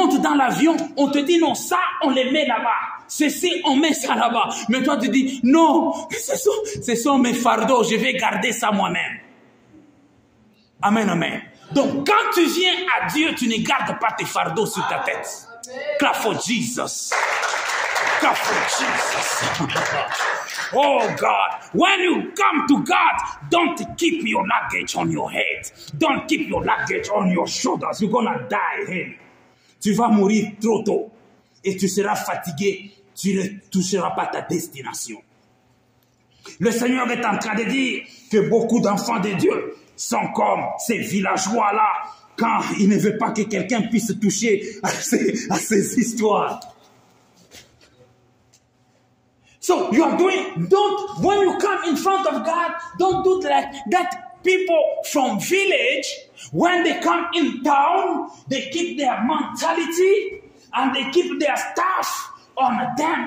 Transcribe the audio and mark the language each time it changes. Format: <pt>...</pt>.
<fr>dans l'avion, on te dit non, ça, on les met là-bas. Ceci, on met ça là-bas. Mais toi, tu dis, non, ce sont mes fardeaux, je vais garder ça moi-même. Amen, amen. Donc, quand tu viens à Dieu, tu ne gardes pas tes fardeaux sur ta tête.</fr> <en>Clap for Jesus. Clap for Jesus. Oh God, when you come to God, don't keep your luggage on your head. Don't keep your luggage on your shoulders. You're gonna die. Hey.</en> <fr>Tu vas mourir trop tôt et tu seras fatigué. Tu ne toucheras pas ta destination. Le Seigneur est en train de dire que beaucoup d'enfants de Dieu sont comme ces villageois-là quand ils ne veulent pas que quelqu'un puisse toucher à ces histoires.</fr> <en>So you are doing, when you come in front of God, don't do like that. People from village, when they come in town, they keep their mentality and they keep their stuff on them.</en>